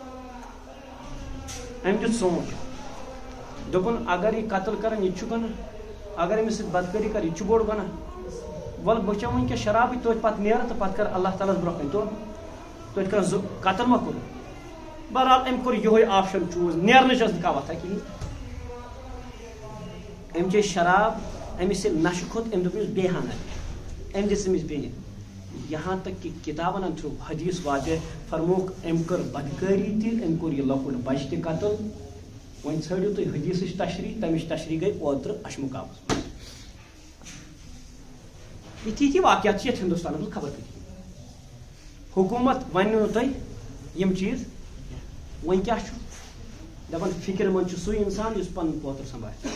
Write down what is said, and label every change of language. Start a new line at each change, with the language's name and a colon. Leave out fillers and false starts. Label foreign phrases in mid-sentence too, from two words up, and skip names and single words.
Kashmiri: أمۍ دیُت سونٛچ دوٚپُن اگر یہِ قتل کرن یہِ تہِ چھُ گۄناہ اگر أمِس سۭتۍ بدکٲری کر یہِ تہِ چھُ بوٚڑ گۄناہ ول بہٕ چٮ۪مہٕ وٕنکٮ۪س شرابٕے توتہِ پتہٕ نیرٕ تہٕ پتہٕ کر اللہ تعالیٰ ہس برونٛہہ کَنہِ توتہِ کر قتل ما کوٚر بہرحال أمۍ کوٚر یِہوے آپشن چوٗز نیرنٕچ ٲس نہٕ کانٛہہ وتھا کِہیٖنۍ أمۍ چے شراب أمِس ییٚلہِ نشہٕ کھوٚت أمۍ دوٚپ أمِس بیٚیہِ ہنا أمۍ دِژ أمِس بیٚیہِ
Urdu: یہاں تک کہ
Kashmiri: کتابن تھرو حدیث واضح فرموک أمۍ کٔر بدکٲری تہِ أمۍ کوٚر یہِ لۄکُٹ بچہِ تہِ قتل وۄنۍ ژھٲنٛڈِو تُہۍ حدیثٕچ تشریح تمِچ تشریح گٔے اوترٕ اشمقامس منٛز یِتھی واقعات چھِ یتھ ہندوستانس منٛز خبر کٔرِتھ حکوٗمت وَنہِ نہٕ تۄہہِ یِم چیٖز وۄنۍ کیٛاہ چھُ دپان فکر مند سُے انسان یُس پنُن پوتر سنبھالہِ.